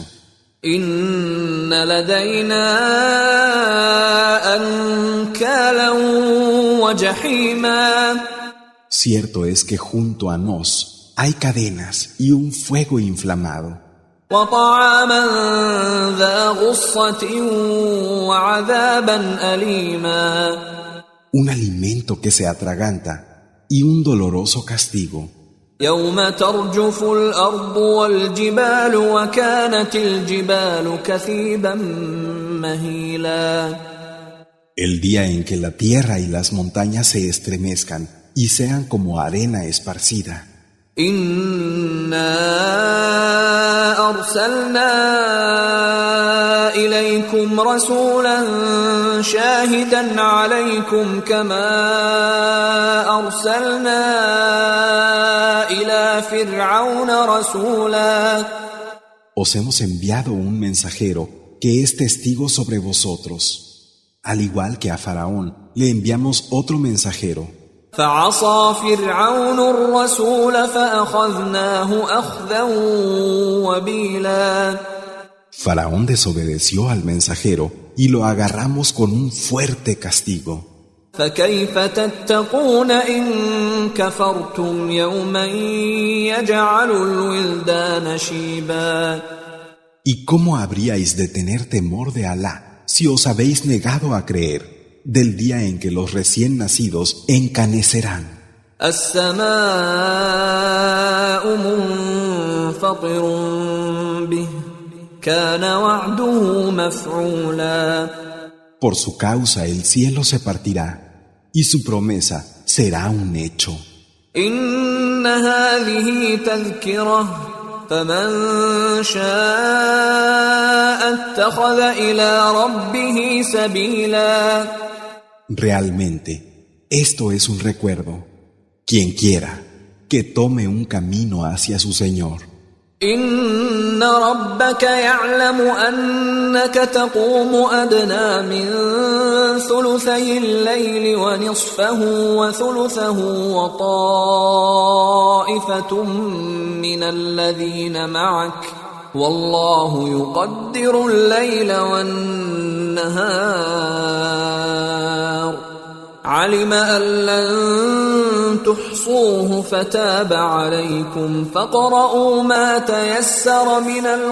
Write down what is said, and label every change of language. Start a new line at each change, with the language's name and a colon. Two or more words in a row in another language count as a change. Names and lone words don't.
Arabic: إن لدينا أنكالا وجحيما.
Spanish: Cierto es que junto a nos hay cadenas y un fuego inflamado.
Arabic: وطعاما ذا غصة وعذابا أليما.
Spanish: Un alimento que se atraganta y un doloroso castigo.
Arabic: يوم ترجف الأرض والجبال وكانت الجبال كثيبا مهيلا.
Spanish: El día en que la tierra y las montañas se estremezcan y sean como arena esparcida.
Arabic: إنا أرسلنا إليكم رسولا شاهدا عليكم كما أرسلنا إلى فرعون رسولا.
Spanish: Os hemos enviado un mensajero que es testigo sobre vosotros. Al igual que a Faraón, le enviamos otro mensajero.
Arabic: فعصى فرعون الرسول فأخذناه أخذا وبيلا.
Spanish: Faraón desobedeció al mensajero y lo agarramos con un fuerte castigo.
Arabic: فكيف تتقون إن كفرتم يوما يجعل الولدان شيبا.
Spanish: ¿Y cómo habríais de tener temor de Alá si os habéis negado a creer del día en que los recién nacidos encanecerán?
Arabic: السماء منفطر به كان وعده مفعولا.
Spanish: Por su causa el cielo se partirá y su promesa será un hecho.
Arabic: إن هذه تذكرة فمن شاء اتخذ إلى ربه سبيلا.
Spanish: Realmente, esto es un recuerdo. Quien quiera, que tome un camino hacia su Señor.
Arabic: إن ربك يعلم أنك تقوم أدنى من ثلثي الليل ونصفه وثلثه وطائفة من الذين معك والله يقدر الليل والنهار علم أن لن تحصوه فتاب عليكم فاقرؤوا ما تيسر من